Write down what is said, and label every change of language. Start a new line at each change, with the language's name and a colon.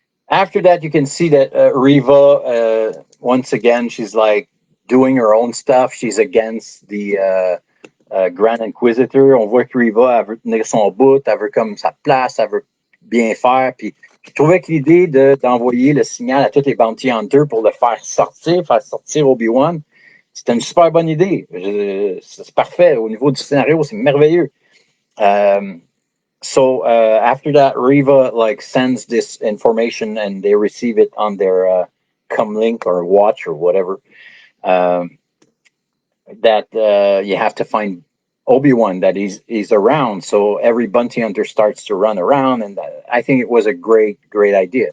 English: After that, you can see that Reva, once again, she's like doing her own stuff. She's against the Grand Inquisitor.
French: On voit que Reva, elle veut tenir son bout, elle veut comme sa place, elle veut bien faire. Puis je trouvais que l'idée d'envoyer le signal à tous les Bounty Hunters pour le faire sortir Obi-Wan, c'était une super bonne idée. C'est parfait. Au niveau du scénario, c'est merveilleux.
English: So after that, Reva like sends this information and they receive it on their comlink or watch or whatever. That you have to find Obi-Wan, that he's around. So every bounty hunter starts to run around, and I think it was a great idea.